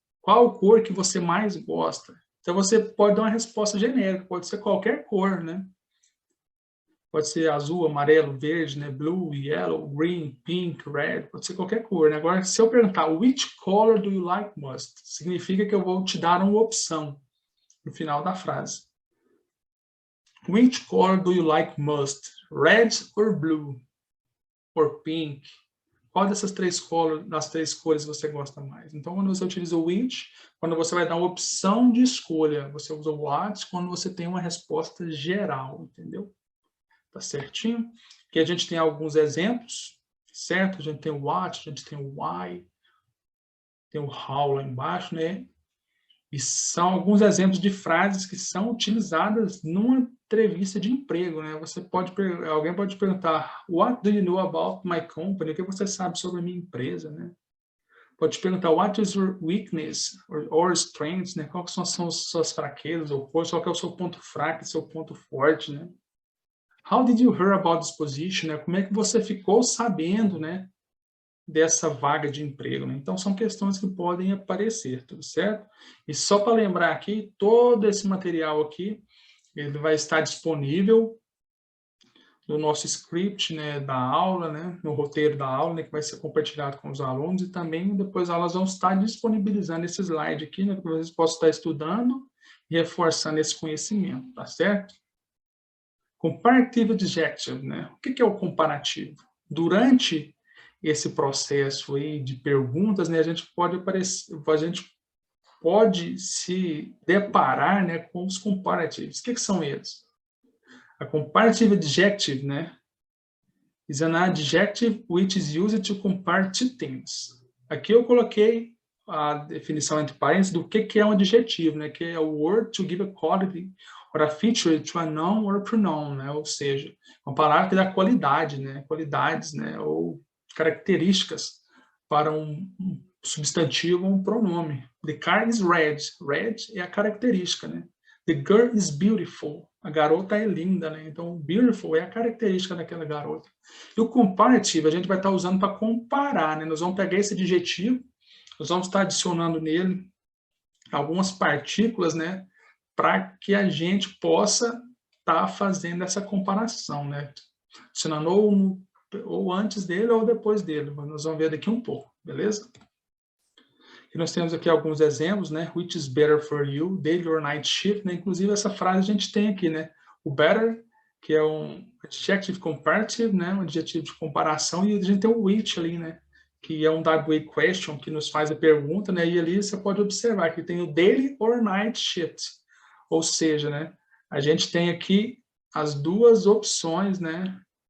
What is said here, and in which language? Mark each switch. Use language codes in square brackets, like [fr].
[pt] Qual cor que você mais gosta? Então, você pode dar uma resposta genérica, pode ser qualquer cor, né? Pode ser azul, amarelo, verde, né? [en] Blue, yellow, green, pink, red, [pt] pode ser qualquer cor, né? Agora, se eu perguntar, [en] which color do you like most? [pt] Significa que eu vou te dar uma opção no final da frase. [en] Which color do you like most? Red or blue? Or pink? [pt] Qual dessas três cores você gosta mais? Então, quando você utiliza o which, quando você vai dar uma opção de escolha, você usa o what, quando você tem uma resposta geral, entendeu? Tá certinho? Aqui a gente tem alguns exemplos, certo? A gente tem o what, a gente tem o why, tem o how lá embaixo, né? E são alguns exemplos de frases que são utilizadas numa entrevista de emprego, né? Alguém pode perguntar, [en] what do you know about my company? [pt] O que você sabe sobre a minha empresa, né? Pode perguntar, [en] what is your weakness or strengths, né? [pt] Quais são as suas fraquezas ou forças? Qual é o seu ponto fraco e seu ponto forte, né? [en] How did you hear about this position, né? [pt] Como é que você ficou sabendo, né? Dessa vaga de emprego, né? Então, são questões que podem aparecer, tudo certo? E só para lembrar aqui, todo esse material aqui, ele vai estar disponível no nosso script, né, da aula, né, no roteiro da aula, né, que vai ser compartilhado com os alunos, e também depois elas vão estar disponibilizando esse slide aqui, né, para que vocês possam estar estudando e reforçando esse conhecimento, tá certo? Comparative adjective, né? O que é o comparativo? Durante esse processo aí de perguntas, né, a gente pode se deparar, né, com os comparatives. O que são eles? [en] A comparative adjective, né, is an adjective which is used to compare two things. [pt] Aqui eu coloquei a definição entre parênteses do que é um adjetivo, né, que é a [en] word to give a quality or a feature to a noun or a pronoun, [pt] né, ou seja, uma palavra que dá qualidade, né, qualidades, né, ou características para um substantivo ou um pronome. [en] The car is red. Red [pt] é a característica, [en] né? The girl is beautiful. [pt] A garota é linda, né? Então, beautiful é a característica daquela garota. E o comparative a gente vai estar usando para comparar, né? Nós vamos pegar esse adjetivo, nós vamos estar adicionando nele algumas partículas, né? Para que a gente possa estar fazendo essa comparação, né? Adicionando ou antes dele ou depois dele. Mas nós vamos ver daqui um pouco, beleza? E nós temos aqui alguns exemplos, né? [en] Which is better for you, day or night shift, né? [pt] Inclusive essa frase a gente tem aqui, né? O better, que é um adjective comparative, né? Um adjetivo de comparação, e a gente tem o which ali, né? Que é um WH question, que nos faz a pergunta, né? E ali você pode observar que tem o daily or night shift. Ou seja, né? A gente tem aqui as duas opções, né?